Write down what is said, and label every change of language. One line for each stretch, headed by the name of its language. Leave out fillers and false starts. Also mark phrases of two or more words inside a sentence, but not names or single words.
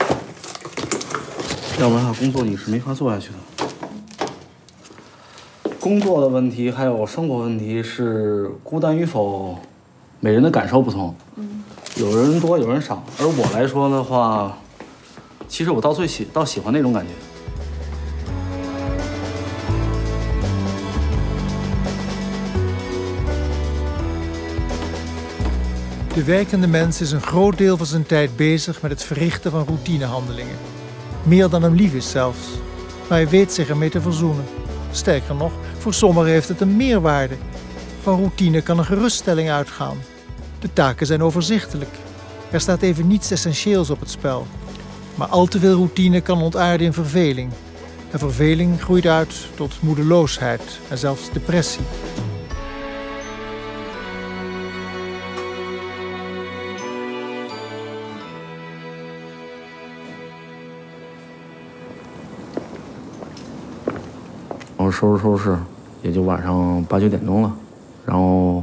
Chinese: 要不然的话，工作你是没法做下去的。工作的问题还有生活问题是孤单与否，每人的感受不同。有人多，有人少。而我来说的话，其实我倒喜欢那种感觉。
Dutch: De werkende mens is een groot deel van zijn tijd bezig met het verrichten van routinehandelingen. Meer dan hem lief is zelfs. Maar hij weet zich ermee te verzoenen. Sterker nog, voor sommigen heeft het een meerwaarde. Van routine kan een geruststelling uitgaan. De taken zijn overzichtelijk. Er staat even niets essentieels op het spel. Maar al te veel routine kan ontaarden in verveling. En verveling groeit uit tot moedeloosheid en zelfs depressie.
Chinese: 然后收拾，也就晚上8、9点钟了，然后